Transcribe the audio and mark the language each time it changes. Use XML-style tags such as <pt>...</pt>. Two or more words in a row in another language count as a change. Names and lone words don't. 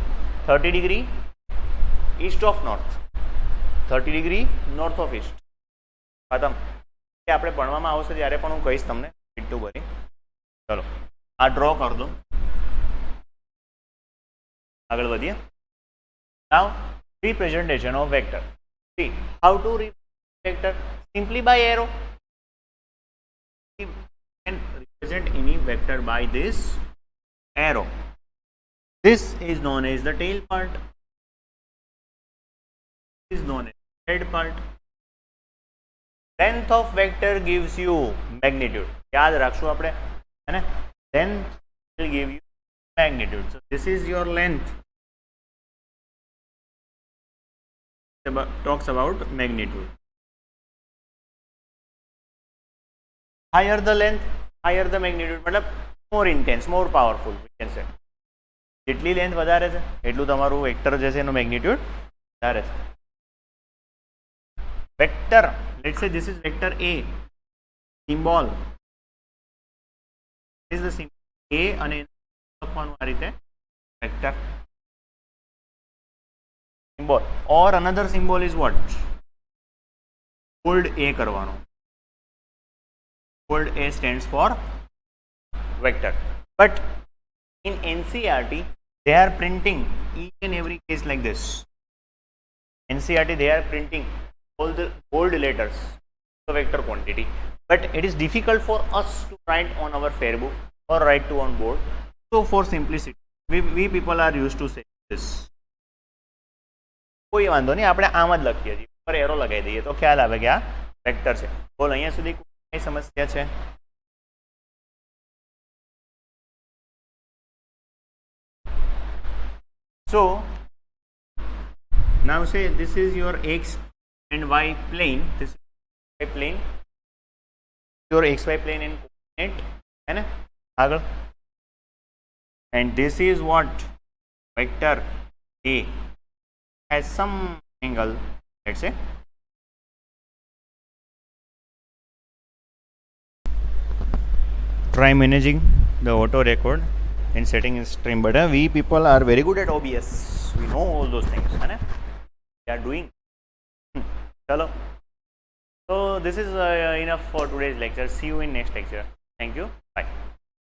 <en>30 degree east of north, 30 degree north of east.</en> <gu>ખતમ. એ આપણે ભણવામાં આવશે ત્યારે પણ હું કહીશ તમને એટલું બધી. ચલો આ ડ્રો કરી દો, આગળ વધીએ.</gu> <en>નાઉ representation of vector. See how to represent vector? Simply by arrow. We can represent any vector by this arrow. This is known as the tail part. This is known as the head part. Length of vector gives you magnitude.</en> <hi>याद रखो આપણે, है ना?</hi> <en>Length will give you magnitude. So this is your length. Talks about magnitude. Higher the length, higher the magnitude. मतलब more intense, more powerful, we can say.</en> <gu>જેટલી લેન્થ વધારે છે એટલું તમારું વેક્ટર જે છે એનો મેગ્નિટ્યુડ વધારે છે. વેક્ટર,</gu> <en>let's say this is vector A. Symbol is the symbol A</en> <gu>અને લખવાનું આ રીતે વેક્ટર.</gu> <en>Symbol or another symbol is what? Bold A</en> <gu>करवानो.</gu> <en>Bold A stands for vector. But in NCERT they are printing each and every case like this. NCERT they are printing all the bold letters, the vector quantity. But it is difficult for us to write on our fair book or write to on board. So for simplicity, we people are used to say this.</en> <gu>કોઈ વાંધો નહીં, આપણે આમ જ લખીએ છીએ, ઉપર એરો લગાવી દઈએ તો ખ્યાલ આવે કે આ વેક્ટર છે. બોલો અહીંયા સુધી કઈ સમસ્યા છે?</gu> <en>So now say this is your x and y plane, this is y plane, your xy plane and coordinate,</en> <hi>है ना?</hi> <gu>આગળ,</gu> <en>and this is what? Vector A has some angle, let's say try managing the auto record and setting in stream. But we people are very good at OBS, we know all those things,</en> <hi>है ना?</hi> <en>We are doing. Chalo, so this is enough for today's lecture. See you in next lecture. Thank you, bye.</en>